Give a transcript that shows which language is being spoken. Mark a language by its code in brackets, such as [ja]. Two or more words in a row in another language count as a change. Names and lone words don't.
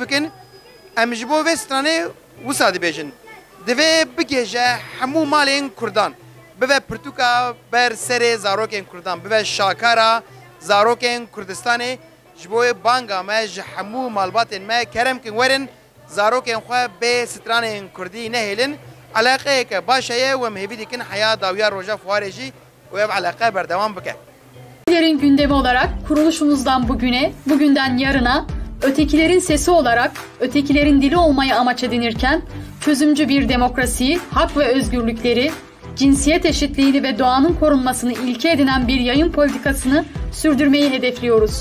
[ku] بکن ام جبو وسترانه وساد بیجن دوی بگیجه همو مالین کردان به پرتوکا بر سر زاروکن کردان به شاکارا زاروکن کردستان جبوی بانگا ما همو مالبات ما کرم کن ورن زاروکن خو به ستران کردی نهیلن علاقه که باشه و مهوی کن حیا داویا روجا فوارجی و علاقه بردوام بکه. [tr] Ötekilerin gündemi olarak kuruluşumuzdan bugüne, bugünden yarına ötekilerin sesi olarak ötekilerin dili olmayı amaç edinirken çözümcü bir demokrasiyi, hak ve özgürlükleri, cinsiyet eşitliğini ve doğanın korunmasını ilke edinen bir yayın politikasını sürdürmeyi hedefliyoruz.